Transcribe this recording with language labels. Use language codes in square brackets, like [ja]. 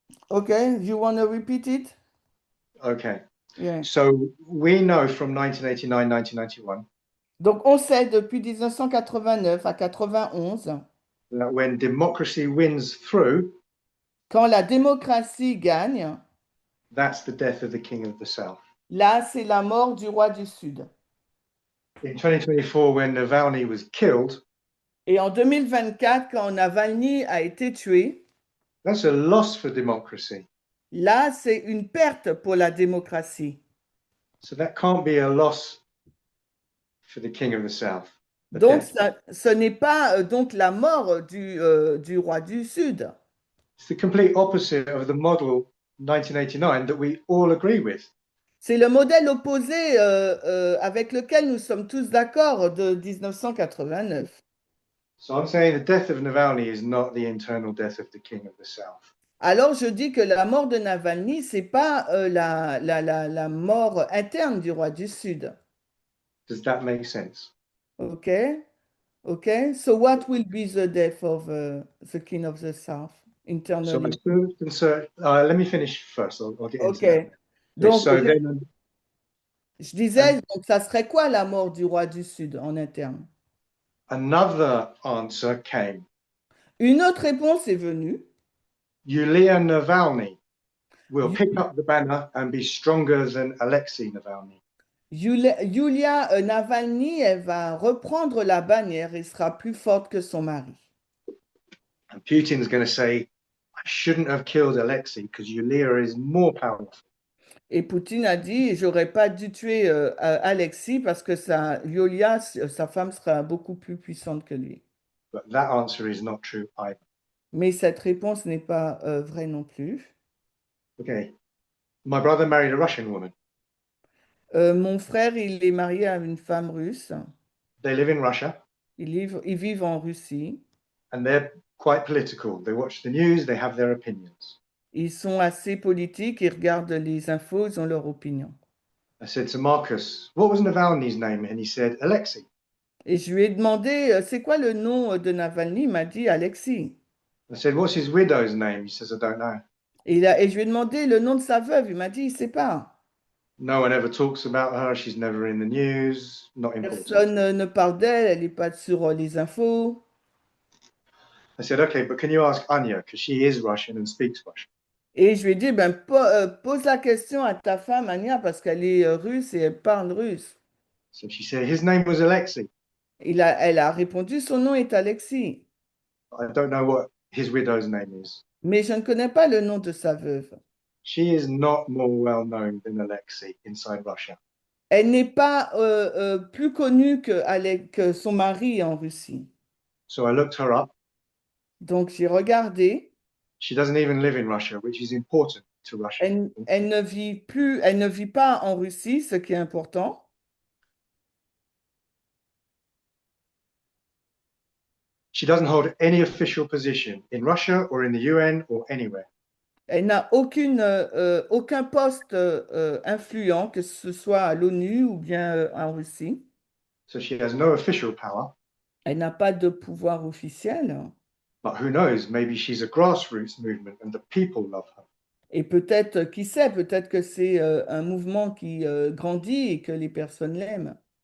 [en] Okay, you want to repeat it? Okay. Yeah. So we know from 1989, 1991 [fr] Donc, on sait depuis 1989 à 91, [en] that when democracy wins through, [fr] quand la démocratie gagne, [en] that's the death of the King of the South. [fr] là, c'est la mort du roi du Sud. [en] In 2024, when Navalny was killed, [fr] Et en 2024, quand Navalny a été tué, [en] that's a loss for democracy. [fr] là, c'est une perte pour la démocratie. [en] So that can't be a loss for the King of the South. [fr] Donc, ce n'est pas donc la mort du roi du Sud. [en] It's the complete opposite of the model 1989 that we all agree with. [fr] C'est le modèle opposé avec lequel nous sommes tous d'accord de 1989. [en] So I'm saying the death of Navalny is not the internal death of the King of the South. [fr] Alors, je dis que la mort de Navalny, c'est pas la mort interne du roi du Sud. [en] Does that make sense? Okay? Okay? So what will be the death of the king of the south So internally? let me finish first. I'll get into Okay. that. [fr] Donc, [en] So then, [fr] je disais, donc, ça serait quoi la mort du roi du Sud en interne? [en] another answer came. [fr] Une autre réponse est venue. [en] Yulia Navalny will pick up the banner and be stronger than Alexei Navalny. [fr] Yulia Navalny, elle va reprendre la bannière et sera plus forte que son mari. [en] And Putin's going to say, I shouldn't have killed Alexei because Yulia is more powerful. [fr] Et Poutine a dit, j'aurais pas dû tuer Alexis parce que Yulia, sa femme, sera beaucoup plus puissante que lui. [en] But that answer is not true either. [fr] Mais cette réponse n'est pas vraie non plus. [en] Okay. My brother married a Russian woman. [fr] Mon frère, il est marié à une femme russe. [en] They live in Russia [fr] Ils vivent en Russie. [en] and they're quite political. They watch the news, they have their opinions. [fr] Ils sont assez politiques, ils regardent les infos, ils ont leur opinion. [en] I said to Marcus, what was Navalny's name? And he said, Alexei. [fr] Et je lui ai demandé, c'est quoi le nom de Navalny? Il m'a dit Alexis. [en] I said, what's his widow's name? He says, I don't know. [fr] Et je lui ai demandé le nom de sa veuve. Il m'a dit, il ne sait pas. [en] No one ever talks about her. She's never in the news. Not important. [fr] Personne ne parle d'elle, elle n'est pas sur les infos. [en] I said, okay, but can you ask Anya? Because she is Russian and speaks Russian. [fr] Et je lui ai dit, ben, pose la question à ta femme, Anya, parce qu'elle est russe et elle parle russe. [en] So she said, his name was Alexei. [fr] Elle a répondu, son nom est Alexis. [en] I don't know what his widow's name is. [fr] Mais je ne connais pas le nom de sa veuve. [en] She is not more well known than Alexei inside Russia. [fr] Elle n'est pas plus connue que son mari en Russie. [en] So I looked her up. [fr] Donc j'ai regardé. [en] She doesn't even live in Russia, which is important to Russia. [fr] Elle ne vit pas en Russie, ce qui est important. [en] She doesn't hold any official position in Russia or in the UN or anywhere. [fr] Elle n'a aucun poste influent, que ce soit à l'ONU ou bien en Russie. [en] So she has no official power. Elle n'a pas de pouvoir officiel. But who knows? Maybe she's a grassroots movement and the people love her. [fr] Et peut-être, qui sait, peut-être que c'est un mouvement qui grandit et que les personnes l'aiment.